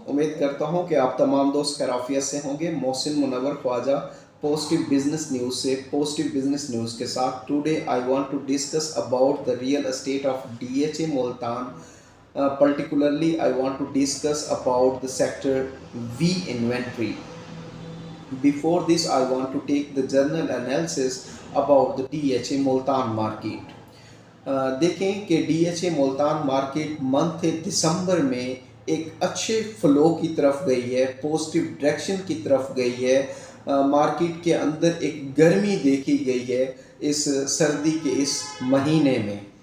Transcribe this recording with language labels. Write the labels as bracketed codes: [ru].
[ur] امید کرتا ہوں کہ آپ تمام دوست خیریت سے ہوں گے. محسن منور خواجہ پازیٹیو بزنس نیوز سے پازیٹیو بزنس نیوز کے ساتھ. [en] Today I want to discuss about the real estate of DHA Multan. Particularly I want to discuss about the sector V inventory. Before this I want to take the general analysis about the DHA Multan market. [ur] دیکھیں کہ DHA Multan market month دسمبر میں ایک اچھے flu کی طرف گئی ہے، positive direction کی طرف گئی ہے. مارکیٹ کے اندر ایک گرمی دیکھی گئی ہے اس سردی کے اس مہینے میں.